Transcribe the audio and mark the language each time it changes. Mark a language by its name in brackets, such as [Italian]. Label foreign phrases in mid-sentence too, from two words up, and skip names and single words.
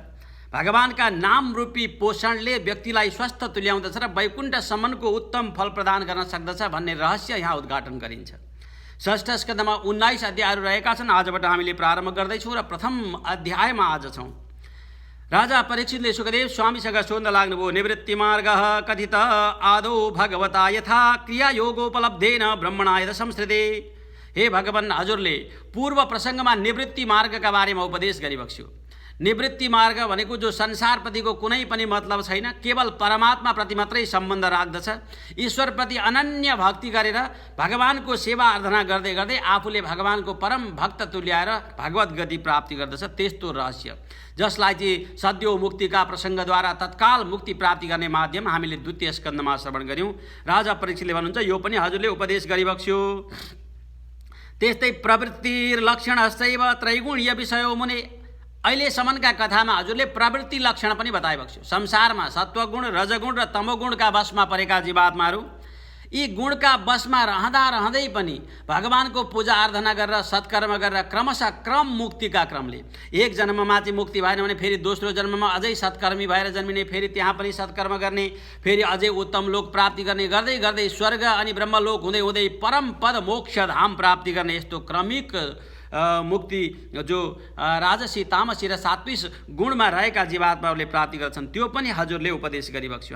[Nepali] भगवानका नाम रूपी पोषणले व्यक्तिलाई स्वस्थ तुल्याउँदछ र वैकुण्ठसम्मको उत्तम फल प्रदान गर्न सक्दछ भन्ने रहस्य यहाँ उद्घाटन गरिन्छ। षष्ठ स्कन्धमा 19 अध्यायहरू रहेका छन्। आजबाट हामीले प्रारम्भ गर्दैछौँ र प्रथम अध्यायमा आज छौँ। राजा परीक्षितले सुखदेव स्वामीसँग सोध्न लाग्नुभयो, [Sanskrit] निवृत्ति मार्ग कथित आदौ भगवता यथा क्रिया योगोपलब्धेन ब्रह्मणा यद संस्कृते। [Nepali] हे भगवान, हजुरले पूर्व प्रसङ्गमा निवृत्ति मार्गका बारेमा उपदेश गरिबक्स्यो। निवृत्ति मार्ग भनेको जो संसारप्रतिको कुनै पनि मतलब छैन, केवल परमात्माप्रति मात्रै सम्बन्ध राख्दछ, ईश्वरप्रति अनन्य भक्ति गरेर भगवानको सेवा आराधना गर्दै गर्दै आफूले भगवानको परम भक्त तुल्याएर भगवत गति प्राप्ति गर्दछ, त्यस्तो रहस्य जसलाई चाहिँ सद्यो मुक्तिका प्रसङ्गद्वारा तत्काल मुक्ति प्राप्ति गर्ने माध्यम हामीले द्वितीय स्कन्धमा श्रवण गर्यौँ। राजा परीक्षितले भन्नुहुन्छ, यो पनि हजुरले उपदेश गरिबक्स्यो। त्यस्तै [Sanskrit] प्रवृत्तिर्लक्षणश्चैव त्रैगुण्य विषयो मुने। [Nepali] अहिलेसम्मका कथामा हजुरले प्रवृत्ति लक्षण पनि बताइबक्स्यो। संसारमा सत्वगुण, रजगुण र तमोगुणका वशमा परेका जीवात्माहरू यी गुणका वशमा रहँदै पनि भगवानको पूजा आराधना गरेर सत्कर्म गरेर क्रमशः क्रम मुक्तिका क्रमले एक जन्ममा चाहिँ मुक्ति भएन भने फेरि दोस्रो जन्ममा अझै सत्कर्मी भएर जन्मिने, फेरि त्यहाँ पनि सत्कर्म गर्ने, फेरि अझै उत्तम लोक प्राप्ति गर्ने, गर्दै गर्दै स्वर्ग अनि ब्रह्मलोक हुँदै हुँदै परम पद मोक्ष धाम प्राप्ति गर्ने यस्तो क्रमिक मुक्ति जो राजसी, तामसी र सात्विक गुणमा रहेका जीवात्माहरूले प्राप्ति गर्छन् त्यो पनि हजुरले उपदेश गरिबक्स्यो।